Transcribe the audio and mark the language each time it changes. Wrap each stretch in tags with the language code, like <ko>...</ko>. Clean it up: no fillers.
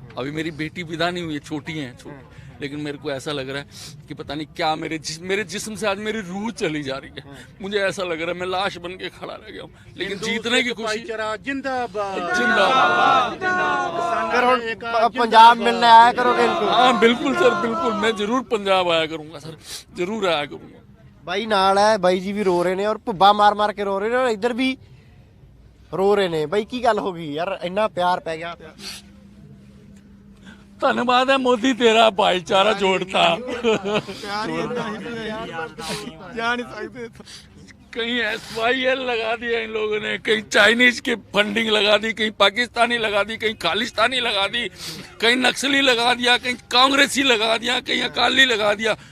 <hi>अभी मेरी बेटी विदा नहीं हुई है, छोटी है, लेकिन मेरे को ऐसा लग रहा है कि पता नहीं क्या मेरे जिस्म से आज मेरी रूह चली जा रही है। मुझे ऐसा लग रहा है मैं लाश बन के खड़ा रह गया हूँ, लेकिन जीतने की खुशी जिंदाबाद। पंजाब मिलने आया करोगे इनको? हाँ बिल्कुल सर, बिल्कुल। मैं जरूर पंजाब आया करूंगा सर, जरूर आया करूंगा।</hi> <pa>ਬਾਈ ਨਾਲ ਹੈ, ਬਾਈ ਜੀ ਵੀ ਰੋ ਰਹੇ ਨੇ ਔਰ ਭੁੱਬਾ ਮਾਰ ਕੇ ਰੋ ਰਹੇ ਨੇ ਔਰ ਇੱਧਰ ਵੀ ਰੋ ਰਹੇ ਨੇ। ਬਾਈ ਕੀ ਗੱਲ ਹੋ ਗਈ ਯਾਰ, ਇੰਨਾ ਪਿਆਰ ਪੈ ਗਿਆ?</pa> <hi>धन्यवाद है मोदी, तेरा भाईचारा जोड़ता। कहीं SYL लगा दिया इन लोगों ने, कहीं चाइनीज की फंडिंग लगा दी, कहीं पाकिस्तानी लगा दी, कहीं खालिस्तानी लगा दी, कहीं नक्सली लगा दिया, कहीं कांग्रेसी लगा दिया, कहीं अकाली लगा दिया।</hi>